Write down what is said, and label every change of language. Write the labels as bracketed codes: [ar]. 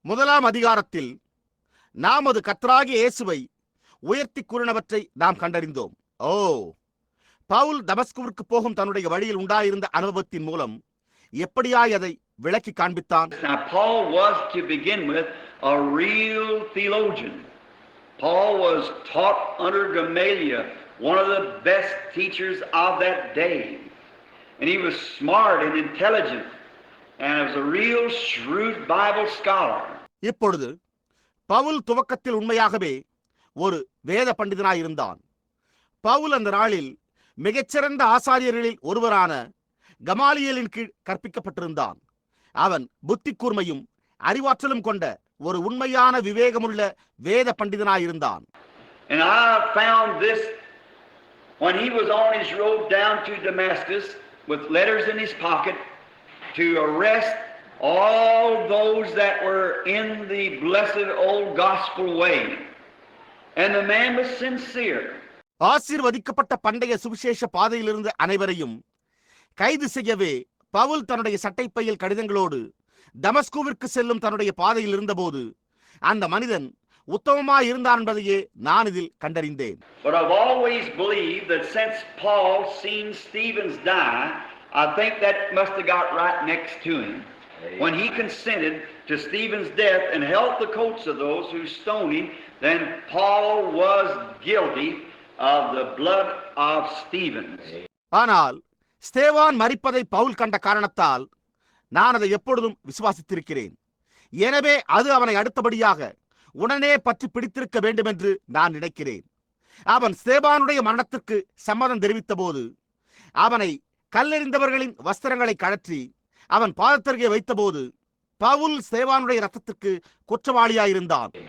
[ta] 1ஆம் அதிகாரத்தில் நாம் அது கர்த்தராகிய இயேசுவை உயர்த்தி கூறினவற்றை நாம் கண்டறிந்தோம். பவுல் தமஸ்குவிற்கு போகும் தன்னுடைய வழியில் உண்டாயிருந்த அனுபவத்தின் மூலம் எப்படியாய் அதை விளக்கி காண்பித்தான். [en] Now Paul was, to begin with, a real theologian. Paul was taught under Gamaliel, one of the best teachers of that day. And he was smart and intelligent, and was a real shrewd Bible scholar. [ta] இப்பொழுது பவுல் துவக்கத்தில் உண்மையாகவே ஒரு வேத பண்டிதனாய் இருந்தான். பவுல் அந்த நாளில் மிகச்சிறந்த ஆசாரியர்களில் ஒருவரான கமாலியலின் கீழ் கற்பிக்கப்பட்டிருந்தான். அவன் புத்தி கூர்மையும் அறிவாற்றலும் கொண்ட ஒரு உண்மையான விவேகமுள்ள வேத பண்டிதனாயிருந்தான். [en] And I found this when he was on his road down to Damascus with letters in his pocket to arrest all those that were in the blessed old gospel way. And the man was sincere. [ta] ஆசீர்வதிக்கப்பட்ட பண்டைய சுவிசேஷ பாதையில் இருந்த அனைவரையும் கைது செய்யவே பவுல் தன்னுடைய சட்டைப்பையில் கடிதங்களோடு தமஸ்குவிற்கு செல்லும் தன்னுடைய பாதையில் இருந்தபோது அந்த மனிதன் உத்தமமாய் இருந்தான் என்பதையே நான் இதில் கண்டறிந்தேன். [en] But I've always believed that since Paul seen Stephen's die, I think that must have got right next to him. When he consented to Stephen's death and held the coats of those who stoned him, then Paul was guilty of the blood of Stephen. [ta] ஆனால் ஸ்தேவான் மரிப்பதை பவுல் கண்ட காரணத்தால் நான் அதை எப்பொழுதும் விசுவாசித்திருக்கிறேன். எனவே அது அவனை அடுத்தபடியாக உடனே பற்றி பிடித்திருக்க வேண்டும் என்று நான் நினைக்கிறேன். அவன் ஸ்தேவானுடைய மரணத்திற்கு சம்மதம் தெரிவித்த போது அவனை கல்லெறிந்தவர்களின் வஸ்திரங்களை கழற்றி அவன் பாதத்தருகே வைத்தபோது பவுல் ஸ்தேவானுடைய ரத்தத்திற்கு குற்றவாளியாயிருந்தான்.